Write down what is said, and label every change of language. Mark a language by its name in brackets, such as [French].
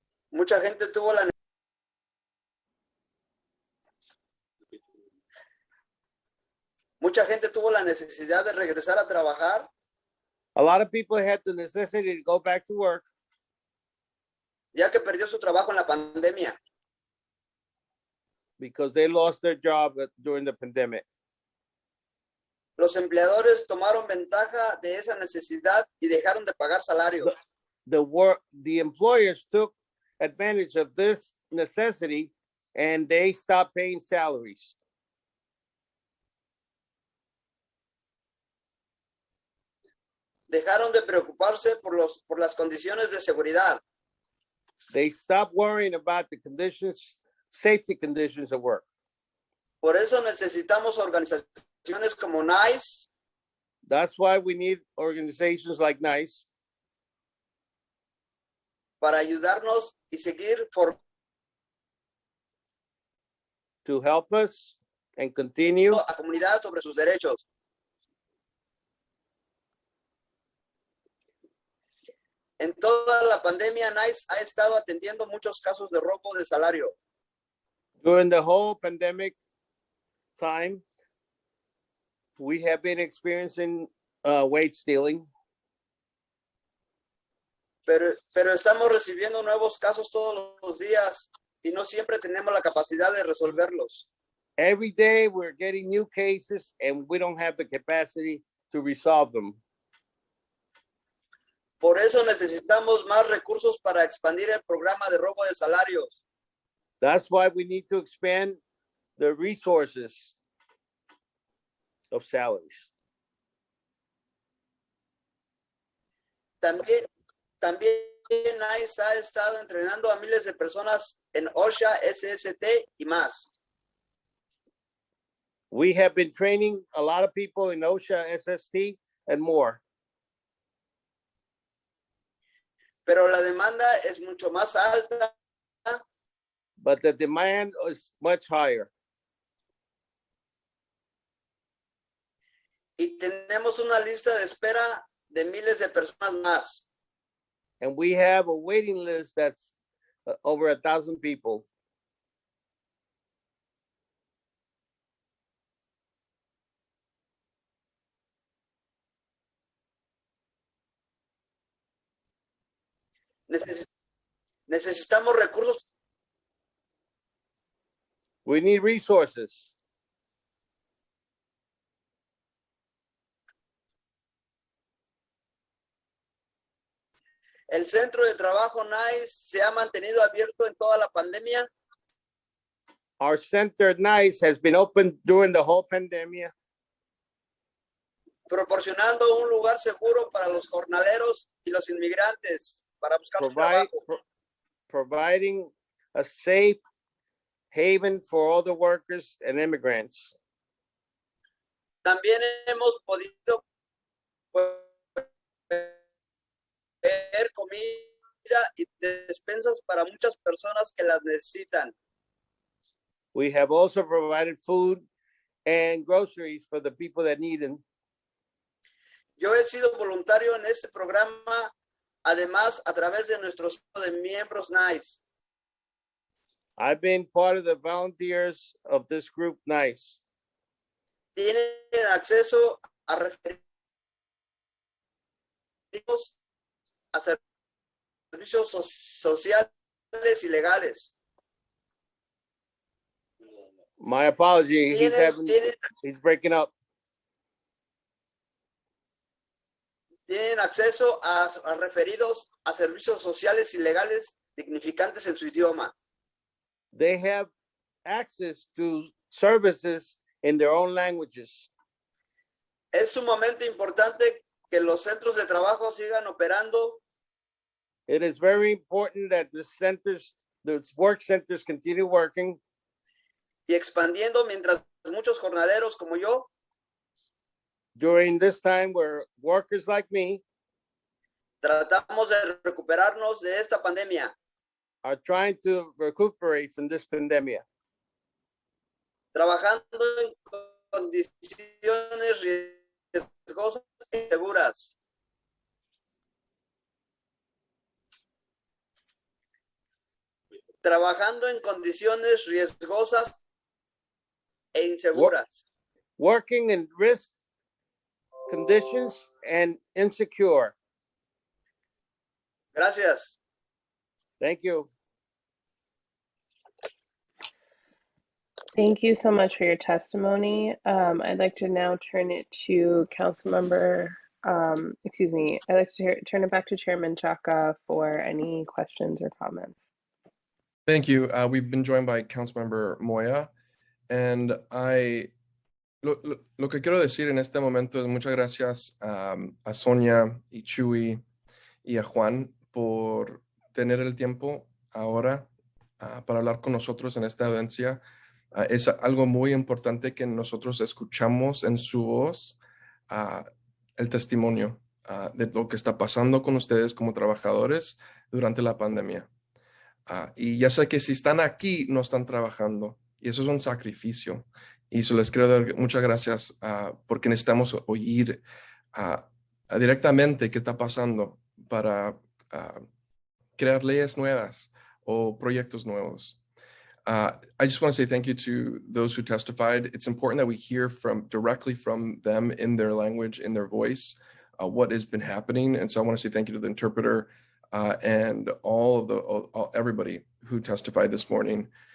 [Spanish] Mucha gente tuvo la necesidad de regresar a trabajar [English] A lot of people had the necessity to go back to work [Spanish] ya que perdió su trabajo en la pandemia. [English] because they lost their job during the pandemic. [Spanish] Los empleadores tomaron ventaja de esa necesidad y dejaron de pagar salarios. [English] The employers took advantage of this necessity and they stopped paying salaries. [Spanish] Dejaron de preocuparse por las condiciones de seguridad. [English] They stopped worrying about the safety conditions of work. [Spanish] Por eso necesitamos organizaciones como NICE [English] That's why we need organizations like NICE [Spanish] para ayudarnos y seguir [English] to help us and continue [Spanish] formando a la comunidad sobre sus derechos. En toda la pandemia, NICE ha estado atendiendo muchos casos de robo de salario. [English] during the whole pandemic time. We have been experiencing wage stealing. [Spanish] Pero estamos recibiendo nuevos casos todos los días y no siempre tenemos la capacidad de resolverlos. [English] Every day we're getting new cases and we don't have the capacity to resolve them. [Spanish] Por eso necesitamos más recursos para expandir el programa de robo de salarios. [English] That's why we need to expand the resources of salaries. [Spanish] También NICE ha estado entrenando a miles de personas en OSHA, SST y más. [English] We have been training a lot of people in OSHA, SST, and more. [Spanish] Pero la demanda es mucho más alta [English] But the demand is much higher. [Spanish] y tenemos una lista de espera de miles de personas más. [English] And we have a waiting list that's over 1,000 people. [Spanish] Necesitamos recursos. [English] We need resources. [Spanish] El centro de trabajo NICE se ha mantenido abierto en toda la pandemia. [English] Our center at NICE has been open during the whole pandemic, [Spanish] proporcionando un lugar seguro para los jornaleros y los inmigrantes para buscar un trabajo. [English] providing a safe haven for all the workers and immigrants. [Spanish] También hemos podido ver comida y despensas para muchas personas que las necesitan. [English] We have also provided food and groceries for the people that need them. [Spanish] Yo he sido voluntario en este programa, además a través de nuestros de miembros NICE. [English] I've been part of the volunteers of this group, NICE. [Spanish] Tienen acceso a referidos a servicios sociales y legales. [English] My apology, he's breaking up. [Spanish] Tienen acceso a referidos a servicios sociales y legales dignificantes en su idioma. [English] They have access to services in their own languages. [Spanish] Es sumamente importante que los centros de trabajo sigan operando. [English] It is very important that the work centers continue working. [Spanish] Y expandiendo mientras muchos jornaleros como yo [English] during this time where workers like me [Spanish] tratamos de recuperarnos de esta pandemia. [English] Are trying to recuperate from this pandemic. [Spanish] Trabajando en condiciones riesgosas y seguras. Trabajando en condiciones riesgosas e inseguras. [English] Working in risk conditions and insecure. [Spanish] Gracias. [English] Thank you. Thank you so much for your testimony. I'd like to now turn it to Councilmember, I'd like to turn it back to Chairman Chaka for any questions or comments. Thank you. We've been joined by Councilmember Moya, and [Spanish] lo que quiero decir en este momento es muchas gracias a Sonia y Chuy y a Juan por tener el tiempo ahora para hablar con nosotros en esta audiencia. Es algo muy importante que nosotros escuchamos en su voz el testimonio de lo que está pasando con ustedes como trabajadores durante la pandemia. Y ya sé que si están aquí, no están trabajando. Y eso es un sacrificio. Y eso les quiero dar muchas gracias porque necesitamos oír directamente qué está pasando para crear leyes nuevas o proyectos nuevos. [English] I just want to say thank you to those who testified. It's important that we hear directly from them in their language, in their voice, what has been happening. And so I want to say thank you to the interpreter and everybody who testified this morning.